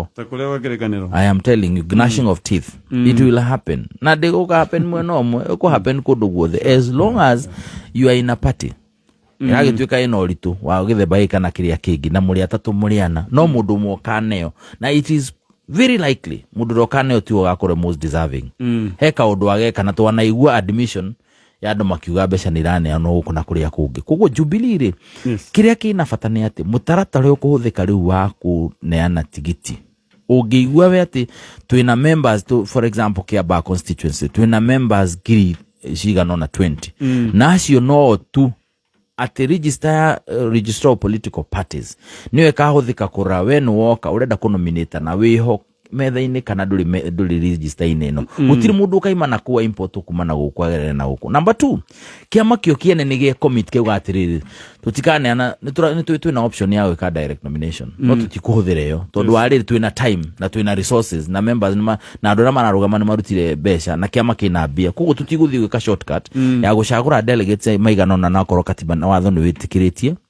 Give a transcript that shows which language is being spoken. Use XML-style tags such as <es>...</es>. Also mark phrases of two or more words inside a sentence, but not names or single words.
<ki>ta kũrĩa gwakĩrĩkanĩro</ki> <en>I am telling you gnashing of teeth it will happen</en> <ki>na ndĩgũka happen mwena ũmwe ũkũ happen kũndũ guothe</ki> <en>as long as you are in a party</en> <ki>Yagĩtuĩka ĩno ũritũ wa gĩthemba gĩka na kĩrĩa kĩngĩ na mũrĩ atatũ mũrĩana no mũndũ ũmwe ũkaneo na</ki> <en>it is very</en> <ki>likely mũndũ ũrĩa ũkaneo ti ũgakorwo</ki> <en>most deserving</en> <ki>he kaũndũ ageka na twanaigua admission ya andũ makiuga mbeca nĩ iraneanwo gũkũ na kũrĩa kũngĩ koguo Jubilee rĩ kĩrĩa kĩna bata nĩ atĩ mũtaratara ũkũhũthĩka rĩu wa kũneana tigiti ũngĩigua we atĩ twĩna</ki> <en>members for example Kiambaa constituency</en> <ki>twĩna members ngiri cigana na 20 na acio no tu</ki> <en>at registrar of political parties</en> <ki>niwe kahũthĩka kũra we nĩ woka ũrenda kũnominate na wĩho metha-inĩ kana ndũrĩ register-inĩ ĩno gũtirĩ mũndũ ũkaima na kuwa import kuma na gũkũ agerere na gũkũ number 2 kĩama kĩo kĩene nĩ gĩa commit kĩuga atĩrĩrĩ tũtikaneana twĩna option ya gwĩka</ki> <en>direct nomination</en> <ki>no tũtikũhũthĩra ĩyo tondũ warĩrĩ twĩna time na twĩna resources na members na andũ arĩa mararũgama nĩ marutire mbeca na kĩama kĩna mbia koguo tũtigũthiĩ gwĩka shortcut ya gũcagũra delegates maigana ũna na akorwo katiba na watho nĩ wĩtĩkĩrĩtie</ki>